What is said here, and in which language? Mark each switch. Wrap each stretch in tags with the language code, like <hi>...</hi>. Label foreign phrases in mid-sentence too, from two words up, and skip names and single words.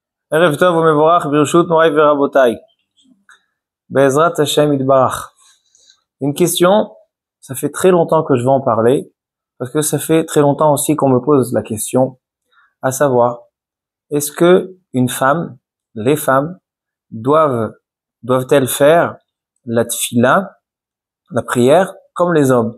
<he>ערב טוב ומבורך ברשות מוריי ורבותיי בעזרת השם יתברך.</he> <fr>Une question, ça fait très longtemps que je vais en parler, parce que ça fait très longtemps aussi qu'on me pose la question, à savoir, est-ce que une femme, les femmes, doivent-elles faire la tfila, la prière, comme les hommes?</fr>